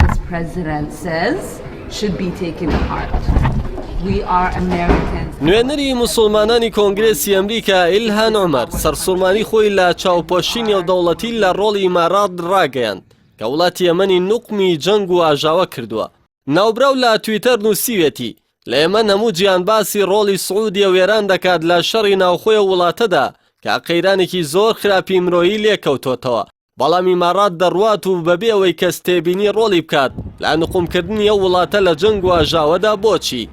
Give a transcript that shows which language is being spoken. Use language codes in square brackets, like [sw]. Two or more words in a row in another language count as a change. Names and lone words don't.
[en] president says should be taken to heart. We are Americans. [ckb] نوێنەری موسڵمانانی کۆنگرێسی ئەمریکا ئیلهان عومەر سەرسوڵمانی خۆی لە چاوپۆشی نێودەوڵەتی لە ڕۆڵی ئیمارات ڕاگەیاند کە وڵاتی یەمەنی نوقمی جەنگ و ئاژاوە کردووە. ناوبراو لە تویتەر نووسیوێتی لە ئێمە هەموو گیانباسی ڕۆڵی سعودیە وێران دەکات لە شەڕی ناوخۆی وڵاتەدا کە قەیرانێکی زۆر خراپی مرۆیی لێکەوتۆتەوە، بەڵام ئیمارات دەڕوات و بەبێ ئەوەی کەس تێبینی ڕۆڵی بکات لە نقومکردنی ئەو وڵاتە لە جەنگ و ئاژاوەدا بۆچی؟